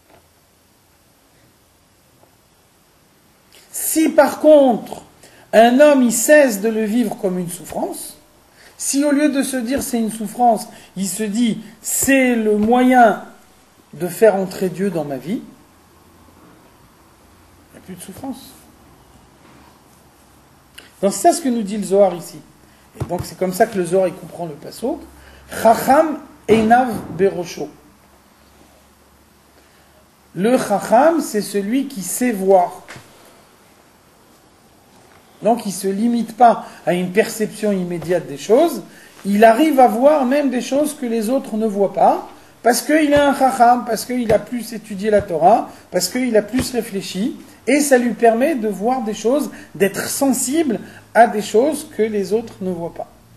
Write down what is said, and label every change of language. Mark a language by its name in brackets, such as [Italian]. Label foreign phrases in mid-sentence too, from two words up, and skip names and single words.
[French] Si par contre, un homme il cesse de le vivre comme une souffrance, si au lieu de se dire c'est une souffrance, il se dit c'est le moyen de faire entrer Dieu dans ma vie, il n'y a plus de souffrance. Donc c'est ça ce que nous dit le Zohar ici. Et donc c'est comme ça que le Zohar il comprend le pasuk. [Hebrew] חכם עיניו בראשו. [French] Le Chacham, c'est celui qui sait voir. Donc il ne se limite pas à une perception immédiate des choses, il arrive à voir même des choses que les autres ne voient pas, parce qu'il a un Chacham, parce qu'il a plus étudié la Torah, parce qu'il a plus réfléchi, et ça lui permet de voir des choses, d'être sensible à des choses que les autres ne voient pas.